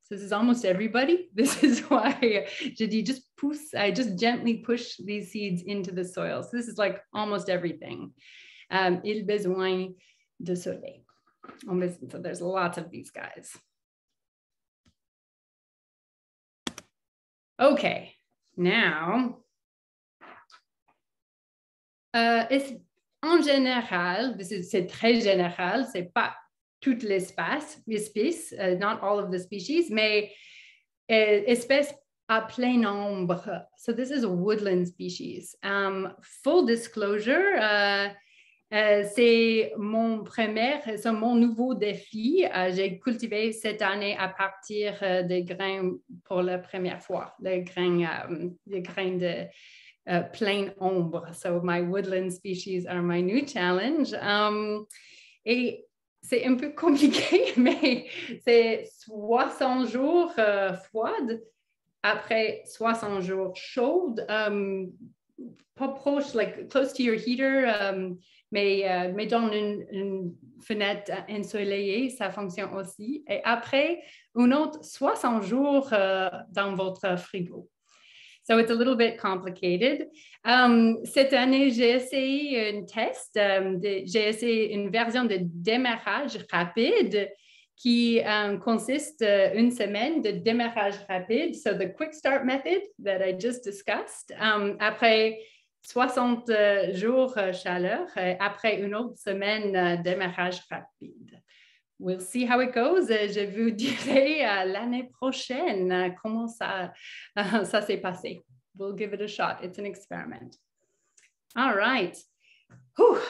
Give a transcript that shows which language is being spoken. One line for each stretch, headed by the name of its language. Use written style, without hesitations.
English: This is almost everybody. This is why
French: je dis
English: I just gently push these seeds into the soil. So this is like almost everything.
French: Ils ont besoin de soleil.
English: So there's lots of these guys.
French: Okay, now, en général, c'est très général, c'est pas toute l'espèce,
English: not all of the species,
French: mais espèce à plein nombre.
English: So this is a woodland species. Full disclosure,
French: c'est mon nouveau défi. J'ai cultivé cette année à partir des grains pour la première fois, les grains de plein ombre.
English: So my woodland species are my new challenge.
French: Et c'est un peu compliqué, mais c'est 60 jours froides, après 60 jours chaudes, pas proche,
English: like close to your heater,
French: mais dans une fenêtre ensoleillée, ça fonctionne aussi. Et après, un autre 60 jours dans votre frigo.
English: So it's a little bit complicated.
French: Cette année, j'ai essayé un test. J'ai essayé une version de démarrage rapide qui consiste une semaine de démarrage rapide.
English: So the quick start method that I just discussed.
French: Après 60 jours chaleur, après une autre semaine démarrage rapide.
English: We'll see how it goes.
French: Je vous dirai l'année prochaine comment ça s'est passé.
English: We'll give it a shot. It's an experiment. All right. Whew.